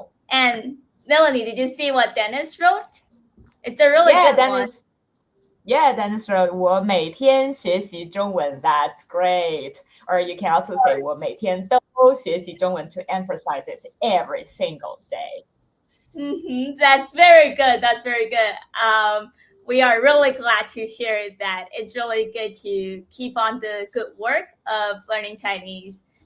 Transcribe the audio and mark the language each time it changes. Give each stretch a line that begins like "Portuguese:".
English: And Melanie, did you see what Dennis wrote? It's a really Yeah, good one. Dennis wrote
Chinese: 我每天学习中文.
English: That's great. Or you can also say
Chinese: 我每天都学习中文
English: to emphasize it every single day. That's very good. That's very good. We are really glad to hear that. It's really good to keep on the good work of learning Chinese.